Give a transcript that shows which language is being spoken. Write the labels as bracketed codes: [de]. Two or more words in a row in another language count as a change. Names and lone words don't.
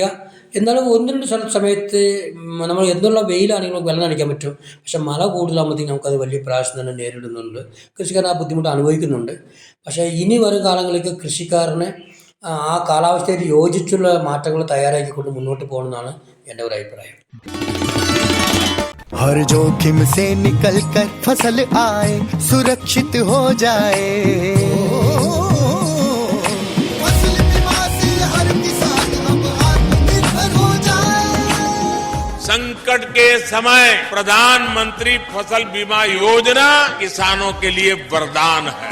[ml] എന്നാലും 1-2 സമയത്ത് നമ്മൾ എന്നുള്ള വെയിലാണെങ്കിൽ നമുക്ക് വെള്ളം നനയ്ക്കാൻ പറ്റും. പക്ഷെ മഴ കൂടുതലാകുമ്പോഴത്തേക്കും നമുക്കത് വലിയ പ്രാവശ്യം തന്നെ നേരിടുന്നുണ്ട്. കൃഷിക്കാരൻ ആ ബുദ്ധിമുട്ട് അനുഭവിക്കുന്നുണ്ട്. പക്ഷേ ഇനി വരും കാലങ്ങളിലേക്ക് കൃഷിക്കാരനെ ആ കാലാവസ്ഥയായിട്ട് യോജിച്ചുള്ള മാറ്റങ്ങൾ തയ്യാറാക്കിക്കൊണ്ട് മുന്നോട്ട് പോകണമെന്നാണ് എൻ്റെ ഒരു അഭിപ്രായം. [hi] हर जोखिम से निकल कर फसल आए, सुरक्षित हो जाए। फसल बीमा से हर किसान अब आत्मनिर्भर हो जाए। संकट के समय प्रधानमंत्री फसल बीमा योजना किसानों के लिए वरदान है।